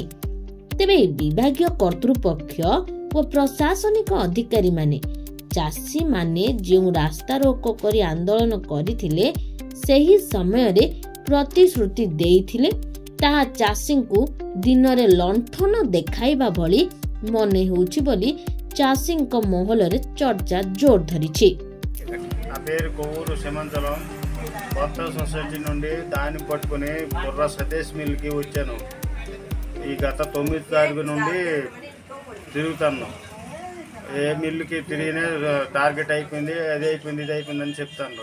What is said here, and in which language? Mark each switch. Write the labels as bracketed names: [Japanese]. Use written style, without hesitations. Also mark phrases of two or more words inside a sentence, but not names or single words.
[Odia] ତେବେ ବିଭାଗୀୟ କର୍ତ୍ତୃପକ୍ଷ ଓ ପ୍ରଶାସନିକ ଅଧିକାରୀ ମାନେ ଚାଷୀ ମାନେ ଯୋ [Hindi] रास्ता रोको [Odia] କରି ଆନ୍ଦୋଳନ କରିଥିଲେ ସେହି ସମୟ ରେ ପ୍ରତିଶ୍ରୁତି ଦେଇଥିଲେ, ତାହା ଚାଷୀ କୁ ଦିନ ରେ ଲଣ୍ଠନ ଦେଖାଇବା ଭଳି ମନେ ହେଉଛି ବୋଲି ଚାଷୀ ମହଲ ରେ ଚର୍ଚ୍ଚା ଜୋର ଧରିଛି। [Telugu] పేరు కొవ్వూరు సింహాచలం కొత్త సొసైటీ నుండి దాన్ని పట్టుకుని బుర్ర సతీష్ మిల్కి వచ్చాను. ఈ గత 9 తారీఖు నుండి తిరుగుతాను. ఏ మిల్లుకి తిరిగినా టార్గెట్ అయిపోయింది, అది అయిపోయింది, ఇది అయిపోయింది అని చెప్తాను.